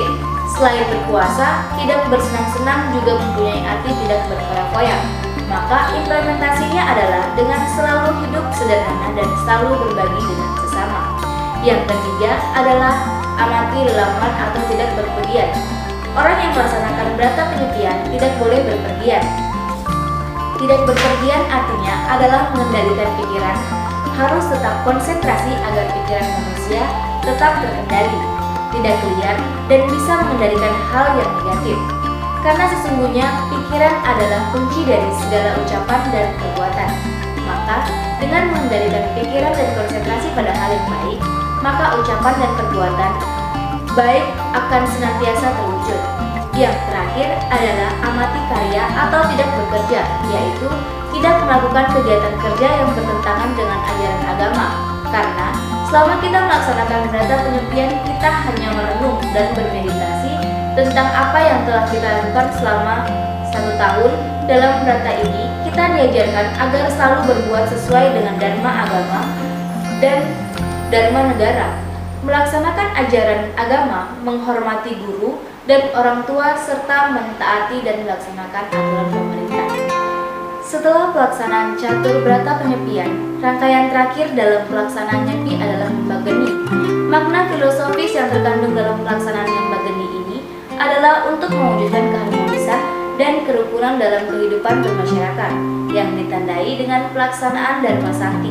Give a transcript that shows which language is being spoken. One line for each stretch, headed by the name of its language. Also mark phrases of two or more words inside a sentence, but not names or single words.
Indonesian: Selain berpuasa, tidak bersenang-senang juga mempunyai arti tidak berfoya-foya. Maka implementasinya adalah dengan selalu hidup sederhana dan selalu berbagi dengan sesama. Yang ketiga adalah amati lelangan atau tidak berpergian. Orang yang melaksanakan berata penyepian tidak boleh berpergian. Tidak berpergian artinya adalah mengendalikan pikiran, harus tetap konsentrasi agar pikiran manusia tetap terkendali, tidak liar, dan bisa mengendalikan hal yang negatif. Karena sesungguhnya pikiran adalah kunci dari segala ucapan dan perbuatan. Maka dengan mengendalikan pikiran dan konsentrasi pada hal yang baik, maka ucapan dan perbuatan baik akan senantiasa terwujud. Yang terakhir adalah amati karya atau tidak bekerja, yaitu tidak melakukan kegiatan kerja yang bertentangan dengan ajaran agama. Karena selama kita melaksanakan berata penyepian, kita hanya merenung dan bermeditasi tentang apa yang telah kita lakukan selama 1 tahun. Dalam berata ini, kita diajarkan agar selalu berbuat sesuai dengan dharma agama dan dharma negara, melaksanakan ajaran agama, menghormati guru dan orang tua, serta mentaati dan melaksanakan aturan pemerintah. Setelah pelaksanaan catur berata penyepian, rangkaian terakhir dalam pelaksanaan nyepi adalah membageni. Makna filosofis yang terkandung dalam pelaksanaan membageni ini adalah untuk mewujudkan keharmonisan dan kerukunan dalam kehidupan bermasyarakat yang ditandai dengan pelaksanaan dharma sakti.